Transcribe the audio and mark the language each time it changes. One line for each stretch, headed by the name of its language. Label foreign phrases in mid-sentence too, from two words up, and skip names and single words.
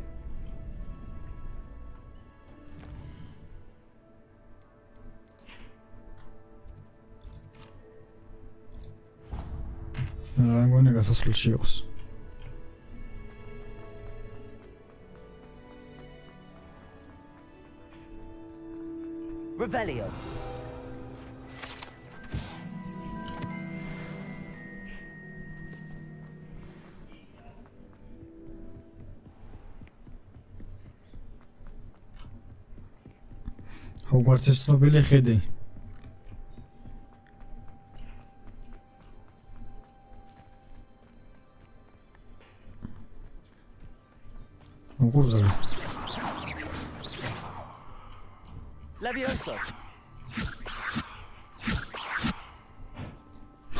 Georgian: რა მგონია გასასვლელში იყოს. Revelio. Hogwarts-ის ცნობილი ხედი. Ogurza. Levioso.